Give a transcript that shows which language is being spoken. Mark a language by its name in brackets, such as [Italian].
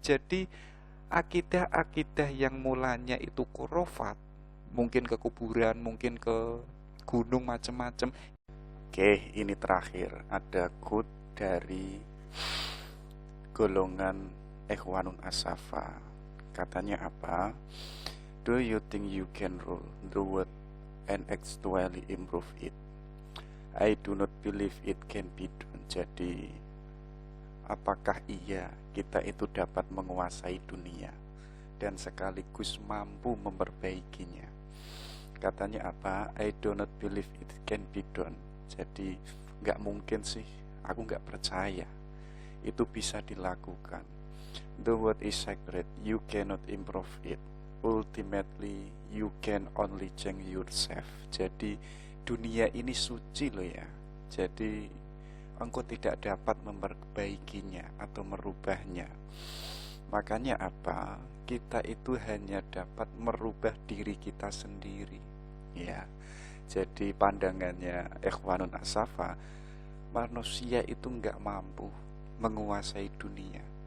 [Indonesian] Jadi akidah-akidah yang mulanya itu kurofat, mungkin ke kuburan, mungkin ke gunung, macam-macam. Oke, ini terakhir ada quote dari golongan Ikhwanun As-Safa. Katanya apa? [English] Do you think you can rule the world and actually improve it? I do not believe it can be done. [Indonesian] Jadi, apakah iya kita itu dapat menguasai dunia dan sekaligus mampu memperbaikinya? Katanya apa? [English] I do not believe it can be done. [Indonesian] Jadi, gak mungkin sih, aku gak percaya itu bisa dilakukan. [English] The world is sacred, you cannot improve it. Ultimately, you can only change yourself. [Indonesian] Jadi, dunia ini suci loh ya. Jadi engkau tidak dapat memperbaikinya atau merubahnya. Makanya apa? Kita itu hanya dapat merubah diri kita sendiri. Ya. Jadi pandangannya Ikhwanul Asafa, manusia itu enggak mampu menguasai dunia.